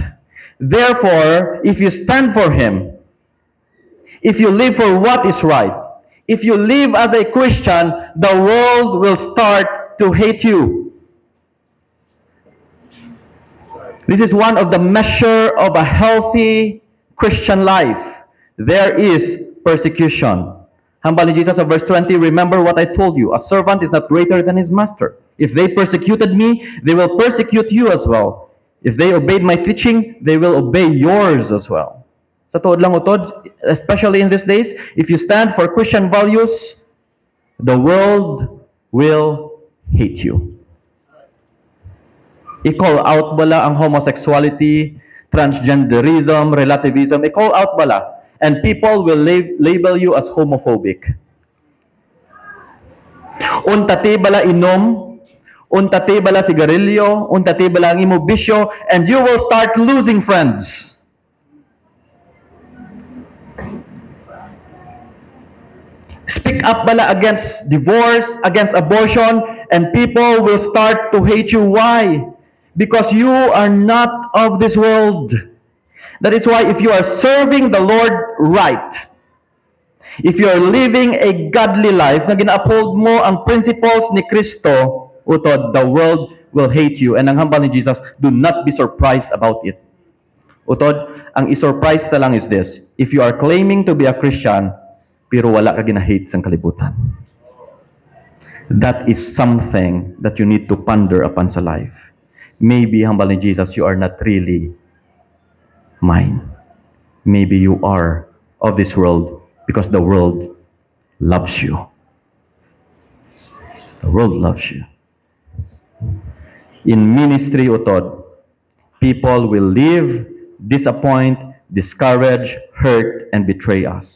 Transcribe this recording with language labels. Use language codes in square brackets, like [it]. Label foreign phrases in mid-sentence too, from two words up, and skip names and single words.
[en] Therefore, if you stand for Him, if you live for what is right, if you live as a Christian, the world will start to hate you. This is one of the measure of a healthy Christian life. There is persecution. [hil] Hambal ni [en] Jesus of verse 20, remember what I told you, a servant is not greater than his master. If they persecuted me, they will persecute you as well. If they obeyed my teaching, they will obey yours as well. [hil] Sa tuod lang utod, [en] especially in these days, if you stand for Christian values, the world will hate you. I-call out [hil] bala ang homosexuality, transgenderism, relativism, [en] i-call out [hil] bala. And people will label you as homophobic. Untati bala inom, untati bala sigarilyo, untati bala ang imo bisyo, [en] and you will start losing friends. Speak up [hil] bala [en] against divorce, against abortion, and people will start to hate you. Why? Because you are not of this world. That is why if you are serving the Lord right, if you are living a godly life, [hil] na gina-uphold mo ang principles ni Kristo, utod, [en] the world will hate you. And [hil] ang hambal ni [en] Jesus, do not be surprised about it. [hil] Utod, ang isurprise na lang [en] is this: if you are claiming to be a Christian, [hil] pero wala ka gina-hate sa kalibutan. [en] That is something that you need to ponder upon sa life. Maybe, [hil] hambal ni [en] Jesus, you are not really mine. Maybe you are of this world because the world loves you. The world loves you. In ministry, utod, people will leave, disappoint, discourage, hurt, and betray us.